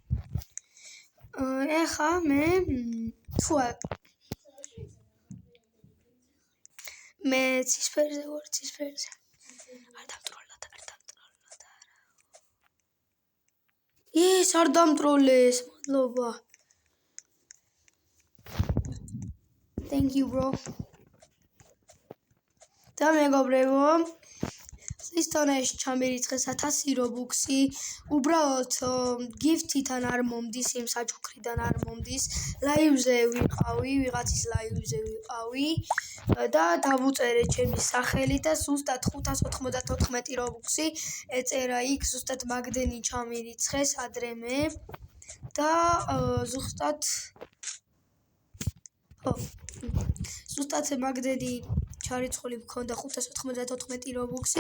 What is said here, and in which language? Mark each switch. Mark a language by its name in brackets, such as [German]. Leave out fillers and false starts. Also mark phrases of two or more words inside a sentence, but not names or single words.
[Georgian] ეხა მე მე ცისფერზე ვარ, ცისფერზე. არ დამტროლოთ. ის არ დამტროლეს, მადლობა. [English] Thank you, bro. [Georgian] და მეგობრებო, ის თონეში ჩამერიცხეს 1000 Robux-ი, უბრალოდ gift-იდან არ მომდის, იმ საჩუქრიდან არ მომდის. ლაივზე ვიყავი, ვიღაცის ლაივზე ვიყავი და დავუწერე ჩემი სახელი და ზუსტად 594 Robux-ი ეწერა იქ, ზუსტად მაგდენი ჩამერიცხეს ადრე მე და ზუსტად მაგდენი ჩარიცხული მქონდა 594 Robux-ი.